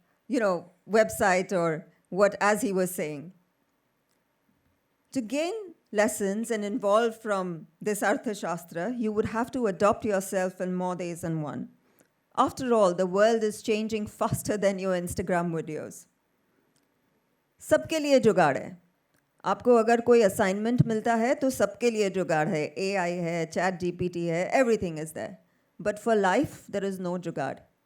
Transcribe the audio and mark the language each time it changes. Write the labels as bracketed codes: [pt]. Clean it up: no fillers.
[en] website or what, as he was saying. To gain lessons and evolve from this Arthashastra, you would have to adopt yourself in more ways than one. After all, the world is changing faster than your Instagram videos. [hi] सबके लिए जुगाड़ है. आपको अगर कोई assignment मिलता है तो सबके लिए जुगाड़ है. AI है, Chat GPT है, [en] everything is there. But for life, there is no jugaad.